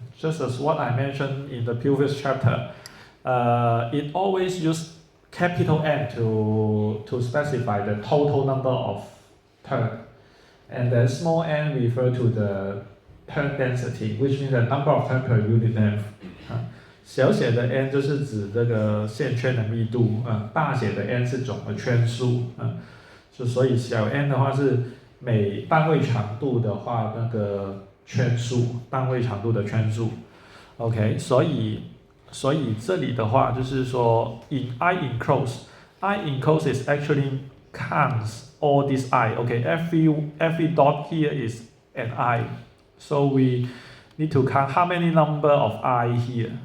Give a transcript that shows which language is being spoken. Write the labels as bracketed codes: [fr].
[en] Just as what I mentioned in the previous chapter, it always use capital N to specify the total number of turns, and then small n refer to the turn density, which means the number of turns per unit length. [zh] 小写的 n 就是指这个线圈的密度，大写的 n 是总的圈数，所以小 n 的话是每单位长度的话那个圈数，单位长度的圈数。 [en] OK， [zh] 所以这里的话就是说 [en] in I enclose is actually counts all this I. Okay, every dot here is an I. So we need to count how many number of I here.